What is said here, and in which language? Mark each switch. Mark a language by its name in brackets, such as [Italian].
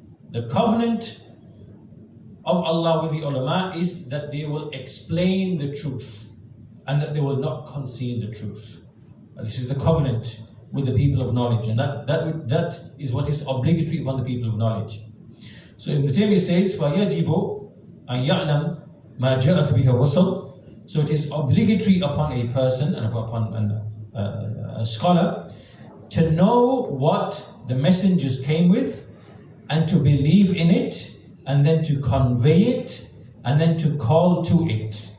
[English] The covenant of Allah with the ulama is that they will explain the truth and that they will not conceal the truth. And this is the covenant with the people of knowledge, and that is what is obligatory upon the people of knowledge. So Ibn Taymiyyah says, [Arabic] فَيَجِبُ أَنْ يَعْلَمْ مَا جَاءَتْ بِهِ الرُّسُلُ. [English] So it is obligatory upon a person and upon a scholar to know what the messengers came with, and to believe in it, and then to convey it, and then to call to it.